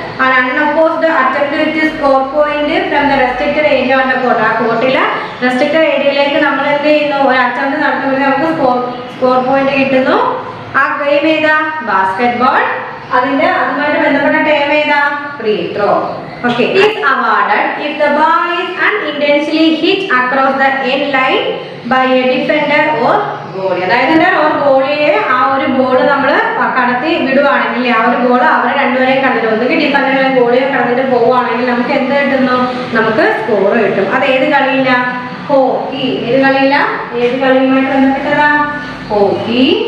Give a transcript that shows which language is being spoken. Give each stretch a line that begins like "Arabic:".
English: an unopposed attempt to score point from the restricted area on the court.
Malayalam: ആ കോർട്ടിലെ restricted ഏരിയയിലേക്ക് നമ്മൾ എന്ത് ചെയ്യുന്നു? ഒരു അറ്റംപ്റ്റ് നടത്തുമ്പോൾ നമുക്ക് സ്കോർ പോയിന്റ് കിട്ടുന്നു. ആ ഗെയിം ഏതാ? Basket ball. അതുമായിട്ട് ബന്ധപ്പെട്ട ടേം ഏതാ? Free throw.
English: Okay, is awarded if the ball is unintentionally hit across the end line by a defender or goalie.
Malayalam: അതായത് ഒരു ഗോളിയെ ആ ഒരു ബോൾ നമ്മൾ കടത്തി വിടുവാണെങ്കിൽ, ആ ഒരു ബോൾ അവരെ രണ്ടുപേരെയും കടന്നിട്ട് ഒന്നുകിൽ ഡിഫൻഡറെ ഗോളിയെ കടന്നിട്ട് പോവുകയാണെങ്കിൽ നമുക്ക് എന്ത് കിട്ടുന്നു? നമുക്ക് സ്കോർ കിട്ടും. അത് ഏത് കളിയില്ല? ഹോക്കി. ഏത് കളിയില്ല? ഏത് കളിയുമായിട്ട് ബന്ധപ്പെട്ടതാ? ഹോക്കി.